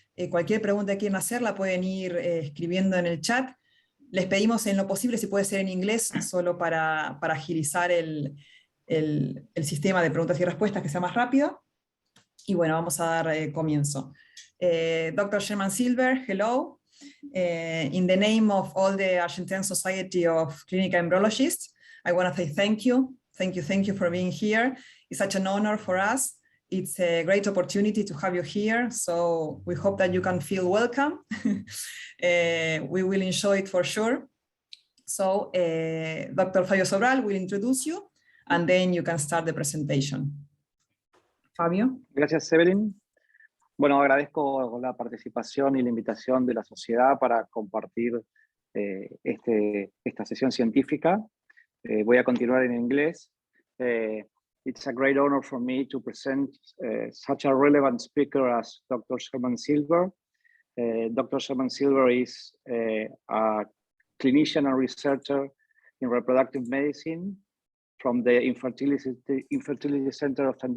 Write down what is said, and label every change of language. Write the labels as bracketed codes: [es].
[es] Cualquier pregunta que quieran hacer la pueden ir escribiendo en el chat. Les pedimos en lo posible, si puede ser en inglés, solo para agilizar el sistema de preguntas y respuestas, que sea más rápido. Y bueno, vamos a dar comienzo. [en] Dr. Sherman Silber, hello. In the name of all the Argentine Society of Clinical Embryologists, I want to say thank you. Thank you for being here. It's such an honor for us. It's a great opportunity to have you here, so we hope that you can feel welcome. We will enjoy it for sure. So Dr. Fabio Sobral will introduce you, and then you can start the presentation. Fabio. [es] Gracias, Evelyn. Bueno, agradezco la participación y la invitación de la sociedad para compartir esta sesión científica. Voy a continuar en inglés. [en] It's a great honor for me to present such a relevant speaker as Dr. Sherman Silber. Dr. Sherman Silber is a clinician and researcher in reproductive medicine from the Infertility Center of St.